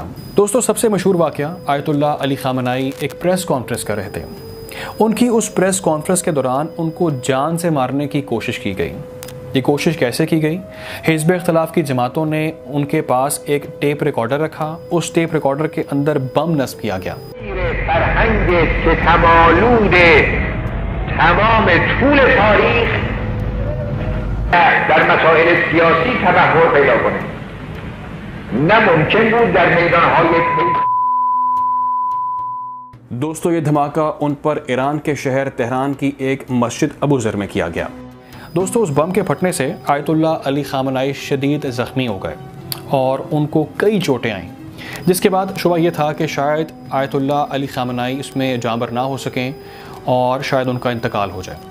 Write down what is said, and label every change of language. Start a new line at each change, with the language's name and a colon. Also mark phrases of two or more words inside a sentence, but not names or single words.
Urdu: دوستو، سب سے مشہور واقعہ، آیت اللہ علی خامنائی ایک پریس کانفرنس کر رہے تھے۔ ان کی اس پریس کانفرنس کے دوران ان کو جان سے مارنے کی کوشش کی گئی۔ یہ کوشش کیسے کی گئی؟ حزب اختلاف کی جماعتوں نے ان کے پاس ایک ٹیپ ریکارڈر رکھا، اس ٹیپ ریکارڈر کے اندر بم نصب کیا گیا۔
Persian: فرهنگ ستم‌آلود تمام طول تاریخ در مسائل سیاسی تبحر پیدا کنه، نه ممکن بود در میدان‌های
Urdu: دوستو یہ دھماکہ ان پر ایران کے شہر تہران کی ایک مسجد ابو ذر میں کیا گیا۔ دوستو اس بم کے پھٹنے سے آیت اللہ علی خامنائی شدید زخمی ہو گئے اور ان کو کئی چوٹیں آئیں، جس کے بعد شبہ یہ تھا کہ شاید آیت اللہ علی خامنائی اس میں جانبر نہ ہو سکیں اور شاید ان کا انتقال ہو جائے۔